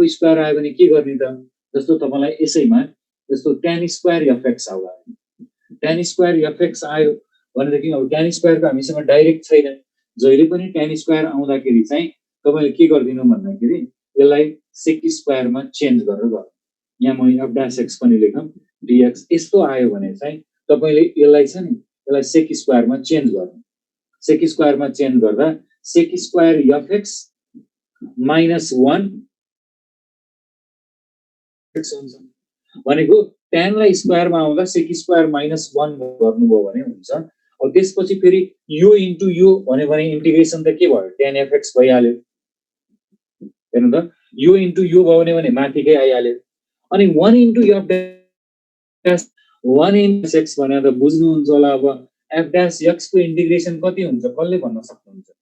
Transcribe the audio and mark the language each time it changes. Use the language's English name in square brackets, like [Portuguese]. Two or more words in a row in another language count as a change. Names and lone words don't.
[Nepali] स्क्वायर आयो भने के गर्ने त जस्तो तपाईलाई यसैमा जस्तो [English] tan square fx [Nepali] आउला [English] tan square fx [Nepali] आयो भनेदेखि अब [English] tan square [Nepali] को हामीसँग डाइरेक्ट छैन जहिले पनि [English] tan square [Nepali] आउँदाखेरि चाहिँ तपाईले के गर्दिनु भन्दाखेरि यसलाई sec स्क्वायर मा चेन्ज गरेर गर्नु यहाँ म [English] f dash x [Nepali] पनि लेखम dx यस्तो आयो भने चाहिँ तपाईले यसलाई छ नि यसलाई [English] sec square [Nepali] मा चेन्ज गर्नु [English] sec square [Nepali] मा चेन्ज गर्दा [English] sec square fx minus 1 [Nepali] x हुन्छ भनेको tan लाई स्क्वायर मा आउँदा [English] sec square minus 1 [Nepali] गर्नुभयो भने हुन्छ अब त्यसपछि फेरि यो इन्टु यो भने इन्टिग्रेसन त के भयो [English] tan fx [Nepali] भइहाल्यो हेर्नु त यो इन्टु यो भयो भने माथिकै आइहाल्यो अनि 1 इन्टु f डैश 1 इन्टु x भने त बुझ्नुहुन्छ होला अब [English] f dash x [Nepali] को इन्टिग्रेसन कति हुन्छ कसले भन्न सक्नुहुन्छ